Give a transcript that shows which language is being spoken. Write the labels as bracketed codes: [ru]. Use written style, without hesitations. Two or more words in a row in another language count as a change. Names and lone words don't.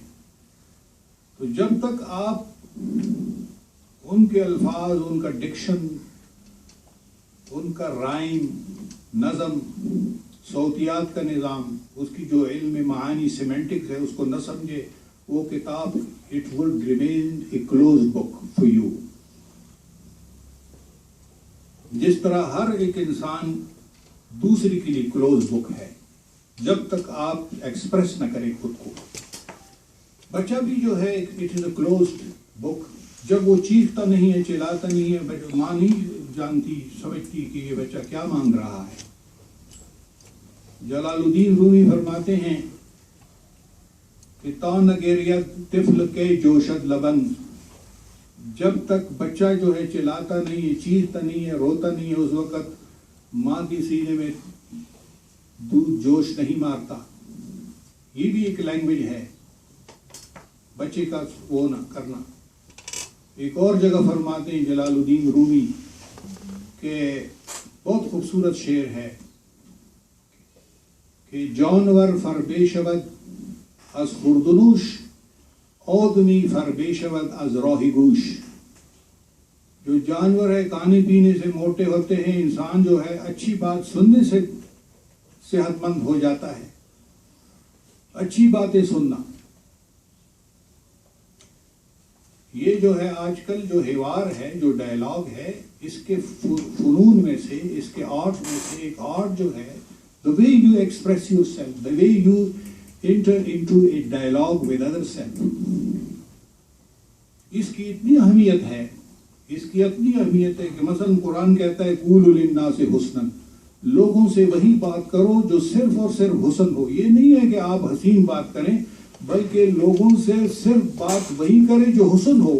[ur] تو جب تک آپ ان کے الفاظ، ان کا ڈکشن، ان کا رائم، نظم، صوتیات کا نظام، اس کی جو علم معانی سیمینٹکس ہے اس کو نہ سمجھے، وہ کتاب [en] it will remain a close book for you. [ur] جس طرح ہر ایک انسان دوسری کے لیے [en] close book [ur] ہے، جب تک آپ ایکسپریس نہ کریں خود کو۔ بچہ بھی جو ہے [en] it is a closed book, [ur] جب وہ چیختا نہیں ہے، چلاتا نہیں ہے، ماں نہیں جانتی، سمجھتی کہ یہ بچہ کیا مانگ رہا ہے۔ جلال الدین رومی فرماتے ہیں کہ [fa] تا نگیریت طفل کے جوشد لبن، [ur] جب تک بچہ جو ہے چلاتا نہیں ہے، چیختا نہیں ہے، روتا نہیں ہے، اس وقت ماں کی سینے میں دودھ جوش نہیں مارتا۔ یہ بھی ایک لینگویج ہے بچے کا وہ نہ کرنا۔ ایک اور جگہ فرماتے ہیں جلال الدین رومی کہ بہت خوبصورت شعر ہے کہ [fa] جانور فر بے شود از خردنوش، آدمی فر بے شود از راہ گوش۔ [ur] جو جانور ہے کھانے پینے سے موٹے ہوتے ہیں، انسان جو ہے اچھی بات سننے سے صحت مند ہو جاتا ہے، اچھی باتیں سننا۔ یہ جو ہے آج کل جو حوار ہے، جو ڈائلاگ ہے، اس کے فنون میں سے، اس کے آرٹ میں سے ایک آرٹ جو ہے، [en] the way you express yourself, the way you enter into a dialogue with other self، [ur] اس کی اتنی اہمیت ہے، اس کی اتنی اہمیت ہے کہ مثلا قرآن کہتا ہے [ar] قولوا للناس حسنا، [ur] لوگوں سے وہی بات کرو جو صرف اور صرف حسن ہو. یہ نہیں ہے کہ آپ حسین بات کریں، بلکہ لوگوں سے صرف بات وہی کریں جو حسن ہو.